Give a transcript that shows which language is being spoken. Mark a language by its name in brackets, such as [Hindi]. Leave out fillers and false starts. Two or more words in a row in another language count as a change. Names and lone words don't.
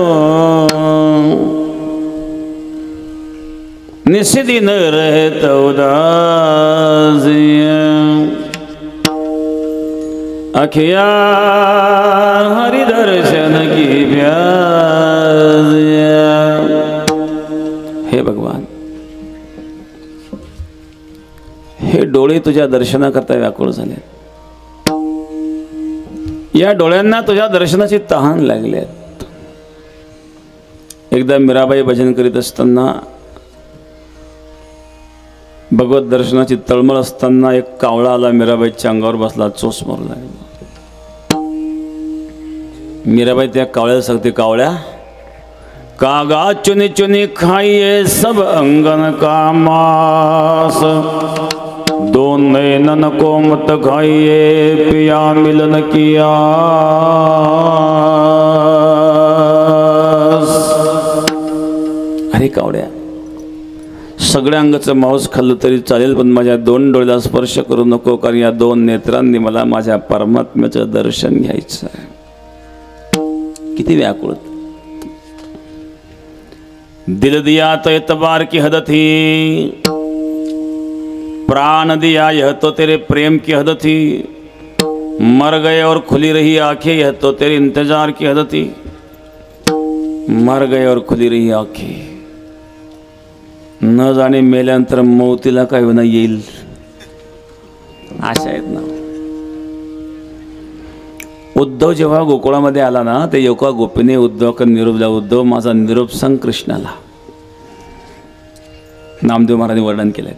[Hindi] निस्दिन रहत उदास अखिया हरि दर्शन की प्यास. [Marathi] हे भगवान, हे डोळे तुझ्या दर्शनाकरता व्याकुळ झाले. या डोळ्यांना तुझ्या दर्शनाची तहान लागली आहेत. एकदा मीराबाई भजन करीत असताना, भगवत दर्शनाची तळमळ असताना एक कावळा आला, मीराबाईच्या अंगावर बसला, चोच मारू लागला. मीराबाई त्या कावळ्याला सांगते, कावळ्या, [Hindi] कागा चुनी चुनी खाइए सब अंगन का मांस, दो नयनन को मत खाइए पिया मिलन किया. [Marathi] अरे कावड्या, सगळ्या अंगाचं मांस खाल्लं तरी चालेल, पण माझ्या दोन डोळ्याला स्पर्श करू नको, कारण या दोन नेत्रांनी मला माझ्या परमात्म्याचं दर्शन घ्यायचं आहे. किती व्याकुळ. [Hindi] दिल दिया तो एतबार की हद थी, प्राण दिया यह तो तेरे प्रेम की हद थी, मर गए और खुली रही आंखें यह तो तेरे इंतजार की हद थी. मर गए और खुली रही आंखें, [Marathi] न जाणे मेल्यानंतर मौतीला काय होणं येईल, आशा आहेत ना. उद्धव जेव्हा गोकुळामध्ये आला ना, ते एका गोपीने उद्धवकडे निरोप दिला. उद्धव, माझा निरोप सांग कृष्णाला. नामदेव महाराजांनी वर्णन केलंय.